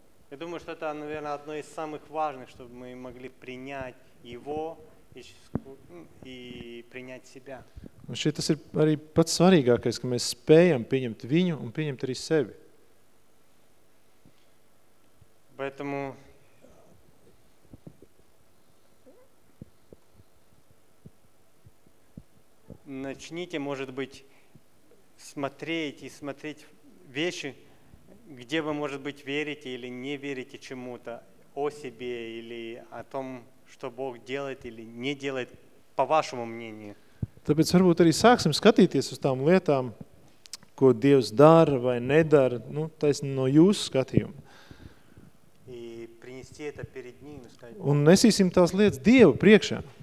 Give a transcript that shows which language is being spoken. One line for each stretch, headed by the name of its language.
Russian: Я думаю, что это, наверное, одно из самых важных, чтобы мы могли принять его и принять себя.
Latvian: Un šī tas ir arī pats svarīgākais, ka mēs spējam pieņemt viņu un pieņemt arī sevi.
Russian: Поэтому начните, может быть, смотреть и смотреть вещи, где вы, может быть, верите или не верите чему-то о себе или о том, что Бог делает или не делает, по вашему мнению.
Latvian: Tāpēc varbūt arī sāksim skatīties uz tām lietām, ko Dievs dara vai nedara, nu, taisni no jūsu skatījuma. Un nesīsim tās lietas Dievu priekšā.